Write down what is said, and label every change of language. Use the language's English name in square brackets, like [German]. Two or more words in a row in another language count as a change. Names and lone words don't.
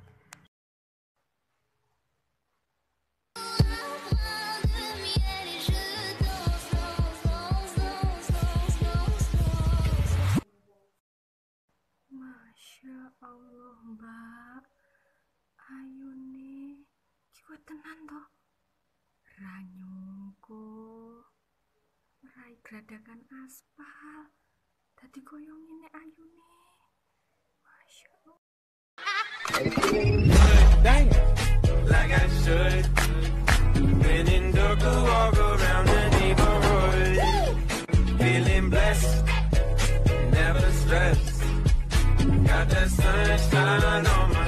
[Javanese] Masya Allah Mbak, ayune iki tenan toh. Ra nyongko rai gradakan aspal dadi koyo ngene ayune. Masya Allah. [English] Dang it. Like I should. When in darker, walk around the neighborhood. Feeling blessed, never stressed. Got that sunshine on.